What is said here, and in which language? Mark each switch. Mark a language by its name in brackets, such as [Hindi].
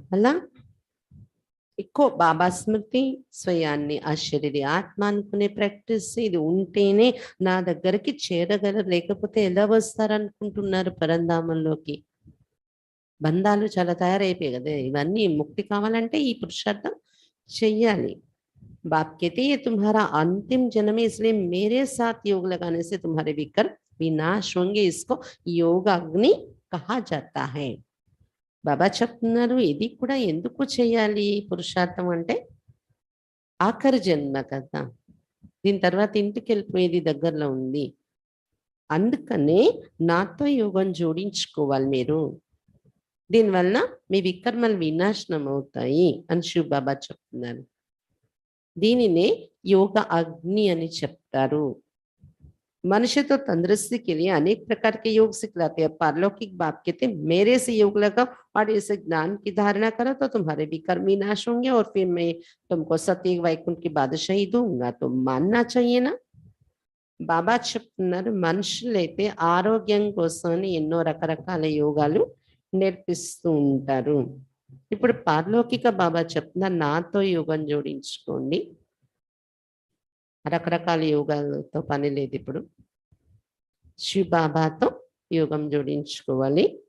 [Telugu] అలా ఎక్కువ బాబా స్మృతి, స్వయాన్ని అశరీరి ఆత్మ అనుకునే ప్రాక్టీస్ ఇది ఉంటేనే నా దగ్గరికి చేరగలరు, లేకపోతే ఎలా వస్తారనుకుంటున్నారు పరంధామంలోకి. బంధాలు చాలా తయారైపోయాయి కదా, ఇవన్నీ ముక్తి కావాలంటే ఈ పురుషార్థం చెయ్యాలి. [Hindi] बाप कहते ये तुम्हारा अंतिम जन्म है, इसलिए मेरे साथ योग लगाने से तुम्हारे विकर्म विनाश होंगे. इसको योग अग्नि कहा जाता है. [Telugu] బాబా చెప్తున్నారు ఇది కూడా ఎందుకు చేయాలి పురుషార్థం అంటే ఆఖరి జన్మ కదా, దీని తర్వాత ఇంటికి వెళ్ళిపోయేది దగ్గరలో ఉంది, అందుకనే నాతో యోగం జోడించుకోవాలి మీరు, దీనివల్ల మీ వికర్మలు వినాశనం అవుతాయి అని శివ బాబా చెప్తున్నారు. దీనినే యోగ అగ్ని అని చెప్తారు. [Hindi] मनुष्य तो तंदुरुस्ती के लिए अनेक प्रकार के योग सिखलाते हैं. पारलौकिक बाप कहते मेरे से योग लगाओ और इसे ज्ञान की धारणा करो तो तुम्हारे विकर्म विनाश होंगे और फिर मैं तुमको सत्य वैकुंठ की बादशाही दूंगा. तो मानना चाहिए ना. [Telugu] బాబా చెప్తున్నారు మనుషులైతే ఆరోగ్యం కోసం ఎన్నో రకరకాల యోగాలు నేర్పిస్తూ ఉంటారు. ఇప్పుడు పారలౌకిక బాబా చెప్తున్నారు నాతో యోగం జోడించుకోండి, రకరకాల యోగాలతో పని లేదు ఇప్పుడు. శివ బాబాతో యోగం జోడించుకోవాలి.